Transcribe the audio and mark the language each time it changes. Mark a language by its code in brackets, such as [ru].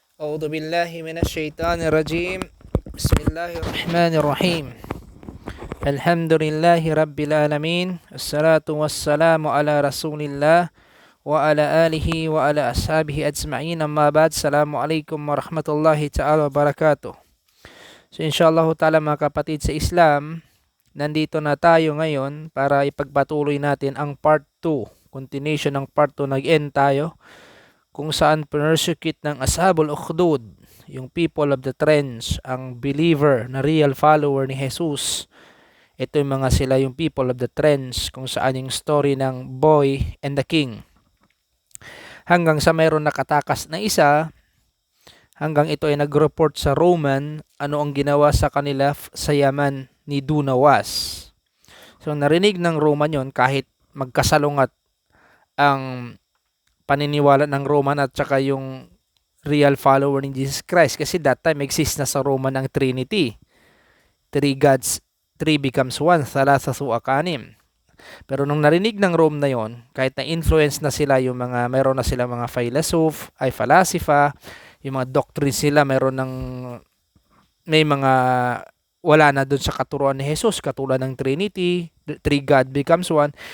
[ar] أعوذ بالله من الشيطان الرجيم. بسم الله الرحمن الرحيم. الحمد لله رب العالمين. الصلاة والسلام على رسول الله وعلى آله وعلى أصحابه أجمعين. أما بعد. السلام عليكم ورحمة الله تعالى وبركاته. [tl] So inshallah ta'ala mga kapatid sa Islam, nandito na tayo ngayon para ipagpatuloy natin ang part 2. Continuation ng part 2, nag-end tayo kung saan persecute ng Ashabul Ukhdud, yung [en] people of the trench, [tl] ang believer na [en] real follower [tl] ni Jesus. Ito yung mga sila yung [en] people of the trench, [tl] kung saan yung story ng [en] boy and the king. [tl] Hanggang sa mayroon nakatakas na isa, hanggang ito ay nag-report sa Roman ano ang ginawa sa kanila sa Yaman ni Dunawas. So narinig ng Roman yon, kahit magkasalungat ang paniniwala ng Roman at saka yung [en] real follower [tl] ni Jesus Christ, kasi [en] that time [tl] exist na sa Roman ang Trinity. [en] 3 gods, 3 becomes 1, [ar] thalathatu akanim. [tl] Pero nung narinig ng Rome na yon, kahit na influence na sila, yung mga meron na sila mga falasifa, yung mga doctrines sila may mga wala na doon sa katuruan ni Jesus, katulad ng Trinity, [en] 3 God becomes 1.